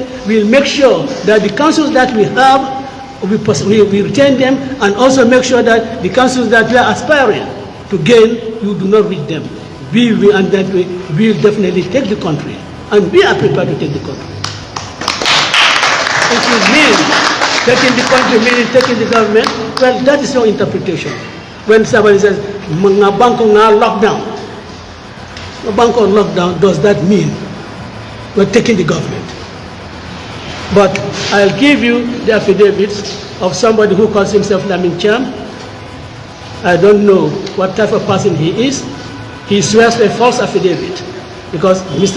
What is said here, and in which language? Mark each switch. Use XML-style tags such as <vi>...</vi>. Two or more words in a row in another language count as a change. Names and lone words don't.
<en>We will make sure that the councils that we have, we retain them, and also make sure that the councils that we are aspiring to gain, you do not reach them. We will, and that we will definitely take the country, and we are prepared to take the country. If you mean taking the country, meaning taking the government, well, that is your interpretation. When somebody says,</en> <man>"Mga banko nga lockdown,"</man> <en>a banko on lockdown, does that mean we're taking the government? But I'll give you the affidavits of somebody who calls himself Lamin Cham. I don't know what type of person he is. He swears a false affidavit because Mr.</en>